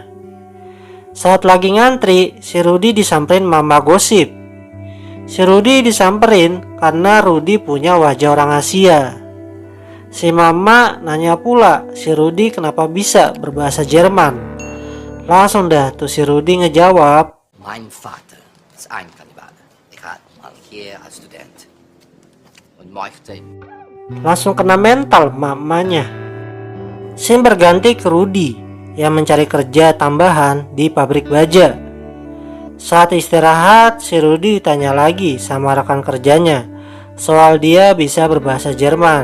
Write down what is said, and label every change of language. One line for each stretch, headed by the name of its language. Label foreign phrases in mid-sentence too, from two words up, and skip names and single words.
Indonesian: Saat lagi ngantri, si Rudi disamperin mama gosip. Si Rudi disamperin karena Rudi punya wajah orang Asia. Si mama nanya pula si Rudi kenapa bisa berbahasa Jerman. Langsung dah tuh si Rudi ngejawab,
German: Mein Vater ist ein Kannibale. Ich had mal hier als Student und möchte.
Indonesian: langsung kena mental mamanya. Scene berganti ke Rudi yang mencari kerja tambahan di pabrik baja. Saat istirahat, si Rudi ditanya lagi sama rekan kerjanya soal dia bisa berbahasa Jerman.